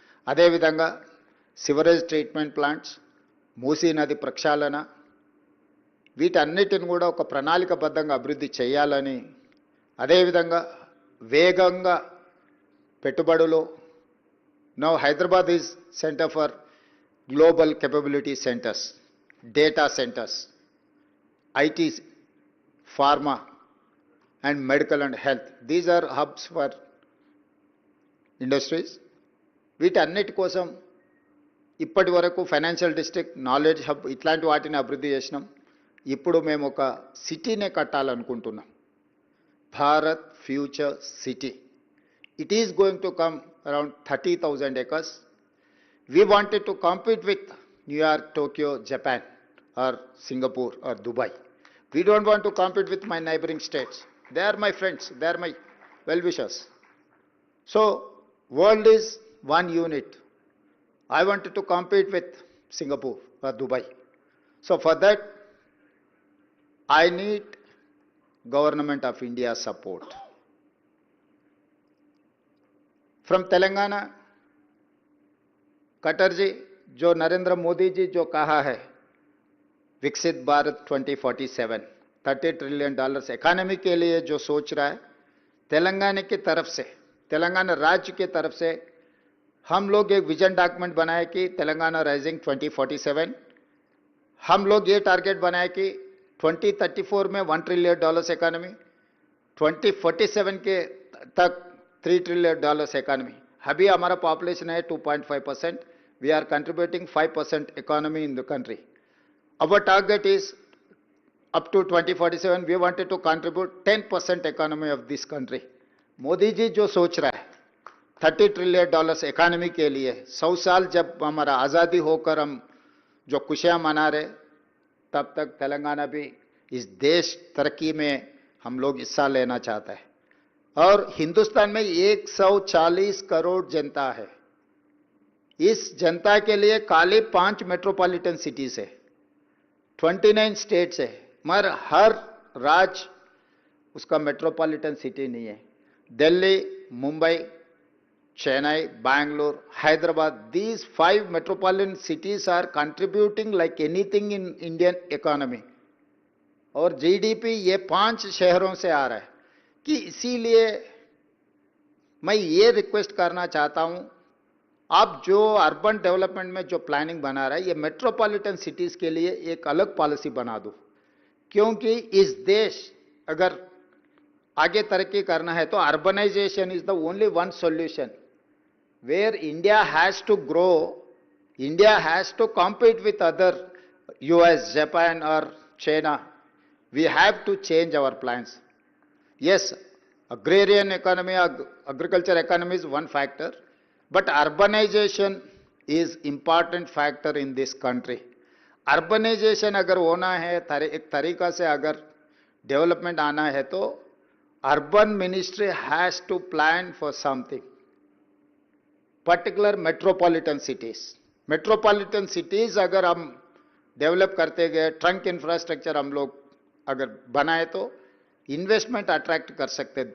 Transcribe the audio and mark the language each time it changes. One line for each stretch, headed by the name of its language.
Telugu: అదేవిధంగా sewerage treatment plants, Musi నది ప్రక్షాళన, వీటన్నిటిని కూడా ఒక ప్రణాళికబద్ధంగా అభివృద్ధి చేయాలని, అదేవిధంగా వేగంగా పెట్టుబడులు.
English: Now Hyderabad is centre for global capability centres, data centres, IT, pharma and medical and health. These are hubs for industries.
Telugu: వీటన్నిటి కోసం ఇప్పటి వరకు ఫైనాన్షియల్ డిస్ట్రిక్ట్, నాలెడ్జ్ హబ్ ఇట్లాంటి వాటిని అభివృద్ధి చేసినాం. ఇప్పుడు మేము ఒక సిటీనే కట్టాలనుకుంటున్నాం. Bharat future city.
English: It is going to come around 30,000 acres. We wanted to compete with New York, Tokyo, Japan, or Singapore, or Dubai. We don't want to compete with my neighboring states. They are my friends. They are my well-wishers. So, world is one unit. I wanted to compete with Singapore or Dubai. So, for that, I need Government of India support. From Telangana,
Hindi: cutter जी, जो नरेंद्र मोदी जी जो कहा है विकसित Bharat 2047, $30 trillion economy के लिए जो सोच रहा है, तेलंगाना की तरफ से, तेलंगाना राज्य की तरफ से हम लोग एक विजन डॉक्यूमेंट बनाए कि तेलंगाना राइजिंग 2047. हम लोग ये टारगेट बनाए कि 2034 में $1 ट्रिलियन इकोनॉमी, 2047 के तक $3 ट्रिलियन इकोनॉमी. अभी हमारा पॉपुलेशन है 2.5%.
English: We are contributing 5% economy in the country. Our target is up to 2047. We wanted to contribute 10% economy of this country.
Hindi: Modi ji जो सोच रहा है $30 ट्रिलियन इकोनॉमी के लिए, 100 साल जब हमारा आज़ादी होकर हम जो खुशियां मना रहे, तब तक तेलंगाना भी इस देश तरक्की में हम लोग हिस्सा लेना चाहता है. और हिंदुस्तान में 140 करोड़ जनता है. इस जनता के लिए खाली 5 मेट्रोपॉलिटन सिटीज है, 29 स्टेट्स है, मगर हर राज्य उसका मेट्रोपॉलिटन सिटी नहीं है.
English: Delhi, Mumbai, Chennai, Bangalore, Hyderabad, these 5 metropolitan cities are contributing like anything in Indian economy.
Hindi: और जीडीपी ये 5 शहरों से आ रहा है. कि इसीलिए मैं ये रिक्वेस्ट करना चाहता हूं, आप जो अर्बन डेवलपमेंट में जो प्लानिंग बना रहा है, ये मेट्रोपॉलिटन सिटीज के लिए एक अलग पॉलिसी बना दो. क्योंकि इस देश अगर आगे तरक्की करना है तो
English: Urbanization is the only one solution. Where India has to grow, India has to compete with other US, Japan और China. We have to change our plans. Yes, agrarian economy, agriculture economy is one factor, but urbanization is important factor in this country.
Hindi: Urbanization अगर होना है, एक तरीका से अगर development आना है, तो
English: urban ministry has to plan for something. Particular metropolitan cities.
Hindi: Metropolitan cities अगर हम डेवलप करते गए, ट्रंक इंफ्रास्ट्रक्चर हम लोग अगर बनाए तो इन्वेस्टमेंट अट्रैक्ट कर सकते हैं.